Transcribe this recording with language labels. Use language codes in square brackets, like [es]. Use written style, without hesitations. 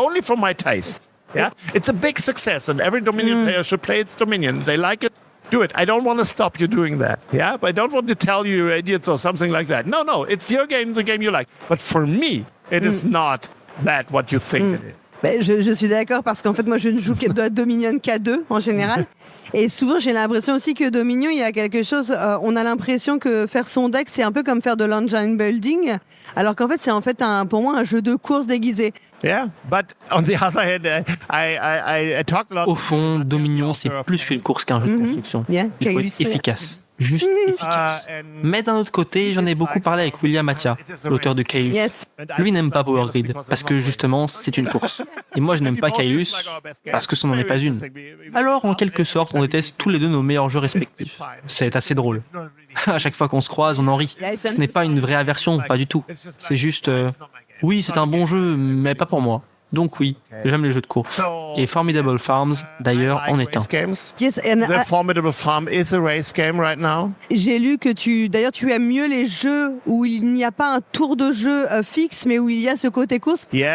[en] Only for my taste. Yeah? It's a big success and every Dominion player should play its Dominion. They like it. Do it. I don't want to stop you doing that. Yeah, but I don't want to tell you idiots or something like that. No, it's your game, the game you like. But for me, it is not that what you think it is. [fr] Ben, je suis d'accord parce qu'en fait, moi, je ne joue que Dominion qu'à 2 en général. Et souvent, j'ai l'impression aussi que Dominion, il y a quelque chose. On a l'impression que faire son deck, c'est un peu comme faire de l'engine building, alors qu'en fait, c'est en fait pour moi un jeu de course déguisé. [en] Yeah, but on the other hand, I talked a lot. [fr] Au fond, Dominion, c'est plus qu'une course qu'un jeu de construction. Il faut être efficace. Juste efficace. Mais d'un autre côté, j'en ai beaucoup parlé avec William Attia, l'auteur de Kaelus. Lui n'aime pas Power Grid, parce que justement, c'est une course. Et moi, je n'aime pas Kaelus, parce que ce n'en est pas une. Alors, en quelque sorte, on déteste tous les deux nos meilleurs jeux respectifs. C'est assez drôle. À chaque fois qu'on se croise, on en rit. Ce n'est pas une vraie aversion, pas du tout. C'est juste... oui, c'est un bon jeu, mais pas pour moi. Donc oui, j'aime les jeux de course. Et Formidable Farms, d'ailleurs, en est un. [en] The Formidable Farm is a race game right now. [fr] J'ai lu que tu aimes mieux les jeux où il n'y a pas un tour de jeu fixe, mais où il y a ce côté course.